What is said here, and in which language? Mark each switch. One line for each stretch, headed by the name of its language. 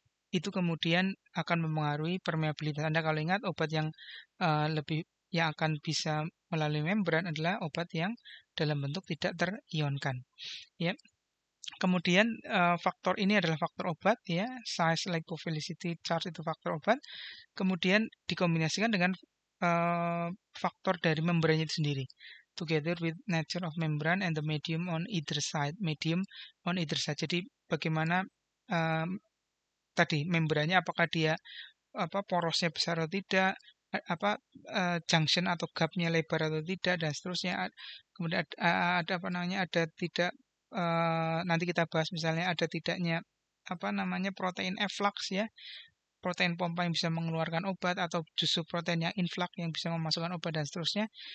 Indonesian: Itu kemudian akan mempengaruhi permeabilitas. Anda kalau ingat obat yang yang akan bisa melalui membran adalah obat yang dalam bentuk tidak terionkan. Ya. Kemudian faktor ini adalah faktor obat ya, size, lipophilicity, charge itu faktor obat. Kemudian dikombinasikan dengan faktor dari membrannya itu sendiri.
English: Together with nature of membrane and the medium on either side. Medium on either side.
Indonesian: Jadi bagaimana tadi membrannya apakah dia porosnya besar atau tidak, junction atau gapnya lebar atau tidak dan seterusnya. Kemudian ada tidak nanti kita bahas misalnya ada tidaknya protein efflux ya, protein pompa yang bisa mengeluarkan obat atau justru protein yang influx yang bisa memasukkan obat dan seterusnya.